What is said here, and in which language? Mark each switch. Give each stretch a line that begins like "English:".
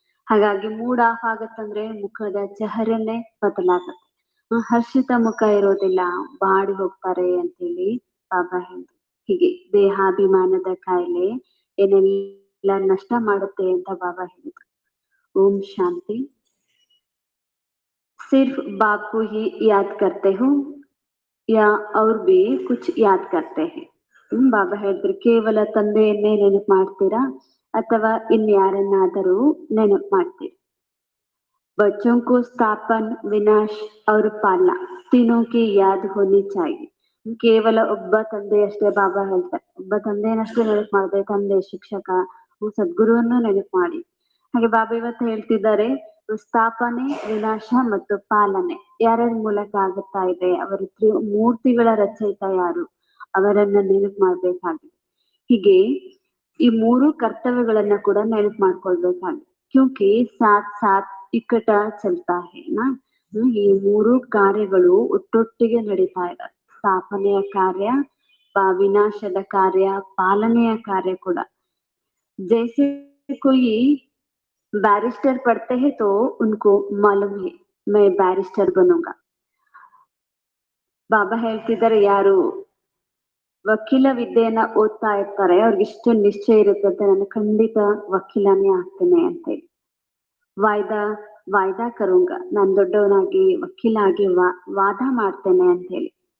Kannada: ಹಾಗಾಗಿ mood of ಆಗತ್ತಂದ್ರೆ ಮುಖದ ಚಹರೆನೆ ಬದಲಾಗತ್ತೆ. ಹರ್ಷಿತ ಮುಖ ಇರೋದಿಲ್ಲ, ಬಾಡಿ ಹೋಗ್ತಾರೆ ಅಂತೇಳಿ ಬಾಬಾ ಹೇಳಿದ್ರು. ಹೀಗೆ ದೇಹಾಭಿಮಾನದ ಕಾಯಿಲೆ ಏನೆಲ್ಲ ನಷ್ಟ ಮಾಡುತ್ತೆ ಅಂತ ಬಾಬಾ ಹೇಳಿದ್ರು. ಓಂ ಶಾಂತಿ.
Hindi: सिर्फ बाप को ही याद करते हो या और भी कुछ याद करते हैं.
Kannada: ಬಾಬಾ ಹೇಳಿದ್ರು ಕೇವಲ ತಂದೆಯನ್ನೇ ನೆನಪು ಮಾಡ್ತೀರಾ ಅಥವಾ ಇನ್ಯಾರನ್ನಾದರೂ ನೆನಪು ಮಾಡ್ತೀರಾ.
Hindi: बच्चों को स्थापन विनाश और पालना तीनों की याद होनी चाहिए.
Kannada: ಕೇವಲ ಒಬ್ಬ ತಂದೆಯಷ್ಟೇ ಬಾಬಾ ಹೇಳ್ತಾರೆ, ಒಬ್ಬ ತಂದೆಯನ್ನಷ್ಟೇ ನೆನಪು ಮಾಡಿದೆ, ತಂದೆ ಶಿಕ್ಷಕ ಸದ್ಗುರುವನ್ನು ನೆನಪು ಮಾಡಿ. ಹಾಗೆ ಬಾಬಾ ಇವತ್ತು ಹೇಳ್ತಿದ್ದಾರೆ ಸ್ಥಾಪನೆ ವಿನಾಶ ಮತ್ತು ಪಾಲನೆ ಯಾರ್ಯಾರ ಮೂಲಕ ಆಗುತ್ತಾ ಇದೆ, ಅವರ ಮೂರ್ತಿಗಳ ರಚಯಿತ ಯಾರು ಅವರನ್ನ ನೆನಪು ಮಾಡ್ಬೇಕಾಗಿದೆ. ಹೀಗೆ ಈ ಮೂರು ಕರ್ತವ್ಯಗಳನ್ನ ಕೂಡ ನೆನಪು ಮಾಡ್ಕೊಳ್ಬೇಕಾಗಿದೆ.
Hindi: ಕ್ಯೂಂಕಿ ಸಾಥ್ ಸಾಥ್ ಇಕ್ಕಟ ಚಲ್ತಾ ಹೇ ನಾ.
Kannada: ಈ ಮೂರು ಕಾರ್ಯಗಳು ಒಟ್ಟೊಟ್ಟಿಗೆ ನಡೀತಾ ಇದೆ. ಸ್ಥಾಪನೆಯ ಕಾರ್ಯ, ವಿನಾಶದ ಕಾರ್ಯ, ಪಾಲನೆಯ ಕಾರ್ಯ ಕೂಡ.
Hindi: जैसे कोई बैरिस्टर पढ़ते हैं तो उनको मालूम है मैं बैरिस्टर बनूंगा.
Kannada: ಬಾಬಾ ಹೇಳ್ತಿದ್ದಾರೆ ಯಾರು ವಕೀಲ ವಿದ್ಯೆಯನ್ನ ಓದ್ತಾ ಇರ್ತಾರೆ ಅವ್ರಿಗೆ ಇಷ್ಟು ನಿಶ್ಚಯ ಇರುತ್ತೆ ನಾನು ಖಂಡಿತ ವಕೀಲನೇ ಆಗ್ತೇನೆ ಅಂತ ಹೇಳಿ.
Hindi: ವಾಯ್ದಾ ಕರುಂಗ,
Kannada: ನಾನು ದೊಡ್ಡವನಾಗಿ ವಕೀಲ ಆಗಿ ವಾದ ಮಾಡ್ತೇನೆ ಅಂತ ಹೇಳಿ.